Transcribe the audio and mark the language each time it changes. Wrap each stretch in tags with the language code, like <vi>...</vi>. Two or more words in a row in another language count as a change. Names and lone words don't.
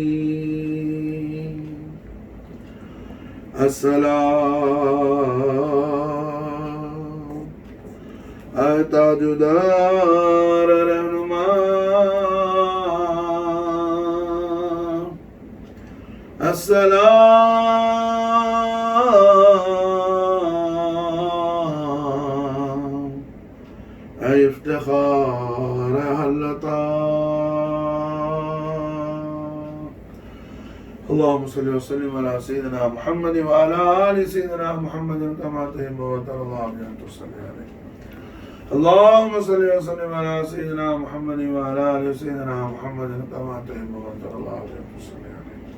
<ur>السلام اے تاجدار رہنما السلام اے افتخار حلتہ</ur> <ar>اللهم صل وسلم على سيدنا محمد وعلى آل سيدنا محمد كما تحب وترضى بأن تصلي عليه. اللهم صل وسلم على سيدنا محمد وعلى آل سيدنا محمد كما تحب وترضى بأن تصلي عليه.</ar>